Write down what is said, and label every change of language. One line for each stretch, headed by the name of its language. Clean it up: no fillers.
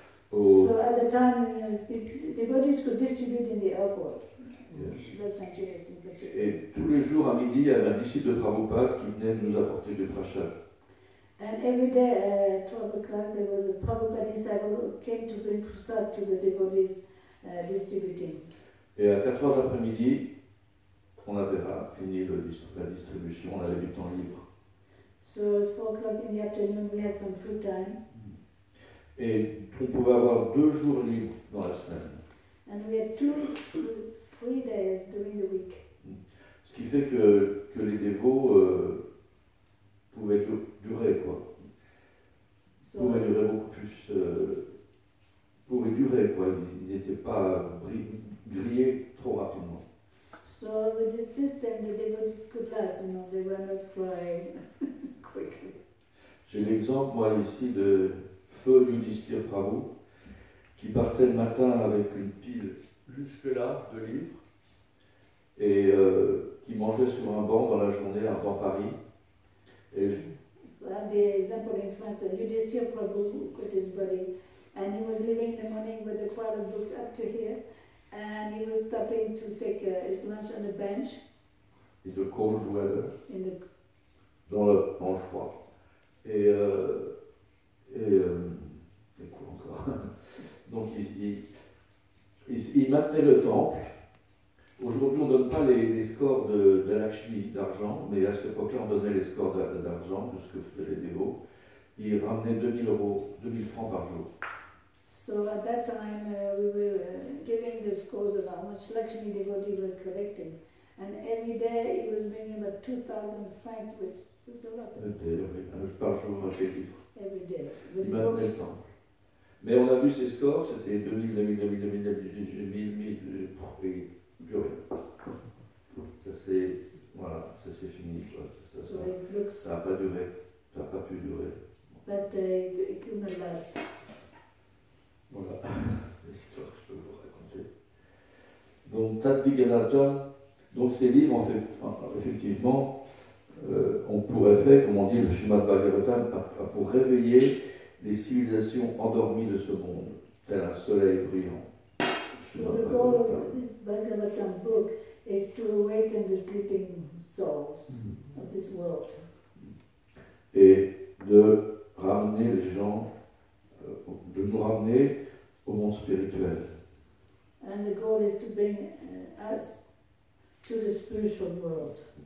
English: So at the time, devotees could distribute in the airport. Yes. Los Angeles in particular.
French: Et tous les jours à midi, il y avait un disciple de Prabhupada qui venait nous apporter du prashad.
English: And every day at 12 o'clock, there was a Prabhupada disciple who came to bring prasad to the devotees distributing.
French: Et à 4 heures d'après-midi, on avait fini la distribution, on avait du temps libre.
English: So at 4 o'clock in the afternoon, we had some free time.
French: Et on pouvait avoir 2 jours libres dans la semaine.
English: And we had 2 free days during the week.
French: Ce qui fait que les dévots pouvaient durer, quoi.
English: So,
French: Pouvaient durer beaucoup plus. Pouvaient durer, quoi. Ils n'étaient pas grillés trop rapidement.
English: so with this system, the devotees could last, they were not fried quickly.
French: J'ai l'exemple, moi, ici, de Feu Yudhishthira Prabhu, qui partait le matin avec une pile jusque-là de livres, et qui mangeait sur un banc dans la journée dans Paris. Et
English: So I have the example in France, Yudhishthira Prabhu who quit his body, and he was leaving in the morning with a crowd of books up to here, and he was stopping to take his lunch on a bench de cold weather, in the
French: dans le froid. Et quoi encore? Donc il maintenait le temple. Aujourd'hui, on ne donne pas les scores de Lakshmi d'argent, mais à cette époque-là, on donnait les scores d'argent, de ce que faisaient les dévots. Il ramenait 2000 francs par jour.
English: So at that time, we were giving the scores of how much Lakshmi devotees were collecting. And every day he was bringing about 2,000 francs, which was a lot
French: Par jour, avec les livres.
English: every day.
French: Il
English: With
French: maintenait le
English: books.
French: temple. Mais on a vu ces scores, c'était 2000, et plus rien. Ça c'est fini, quoi.
English: So his books,
French: Ça n'a pas duré, ça n'a pas pu durer.
English: but it could not last.
French: Voilà, l'histoire que je peux vous raconter. Donc, Tadviganarjan, donc ces livres, en fait, effectivement, on pourrait faire, comme on dit, le Srimad Bhagavatam, pour réveiller les civilisations endormies de ce monde, tel un soleil brillant.
English: So the goal of this Bhagavatam book is to awaken the sleeping souls of this world.
French: Et de ramener les gens, de nous ramener au monde spirituel.
English: And the goal is to bring us to the spiritual world.